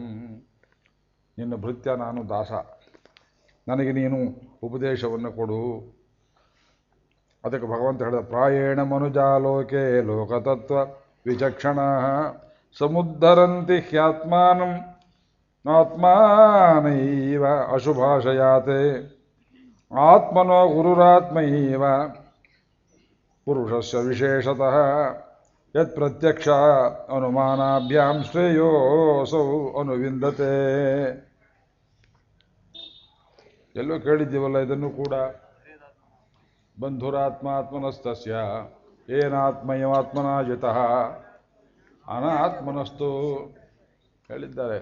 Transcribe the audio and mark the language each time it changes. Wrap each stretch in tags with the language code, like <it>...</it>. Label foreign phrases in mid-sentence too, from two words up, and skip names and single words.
<kn>ನಿನ್ನ ಭೃತ್ಯ ನಾನು ದಾಸ, ನನಗೆ ನೀನು ಉಪದೇಶವನ್ನು ಕೊಡು. ಅದಕ್ಕೆ ಭಗವಂತ ಹೇಳಿದ,</kn> <sa>ಪ್ರಾಯೇಣ ಮನುಜಾಲೋಕೆ ಲೋಕತತ್ವ ವಿಚಕ್ಷಣ ಸಮುದ್ಧರಂತಿ ಹ್ಯಾತ್ಮಾನಂ ಆತ್ಮಾನೈವ ಅಶುಭಾಶಯಾತೆ ಆತ್ಮನೋ ಗುರುರಾತ್ಮೈವ ಪುರುಷಸ್ಯ ವಿಶೇಷತಃ ಯತ್ ಪ್ರತ್ಯಕ್ಷ ಅನುಮಾನಾಭ್ಯಾಂ ಶ್ರೇಯೋಸೌ ಅನುವಿಂದತೆ.</sa> <kn>ಎಲ್ಲೋ ಕೇಳಿದ್ದೀವಲ್ಲ ಇದನ್ನು ಕೂಡ.</kn> <sa>ಬಂಧುರಾತ್ಮಾತ್ಮನಸ್ತಸ್ಯ ಏನಾತ್ಮಯಮಾತ್ಮನಾ ಜಿತಃ ಅನಾತ್ಮನಸ್ತು ಹೇಳಿದ್ದಾರೆ.</sa>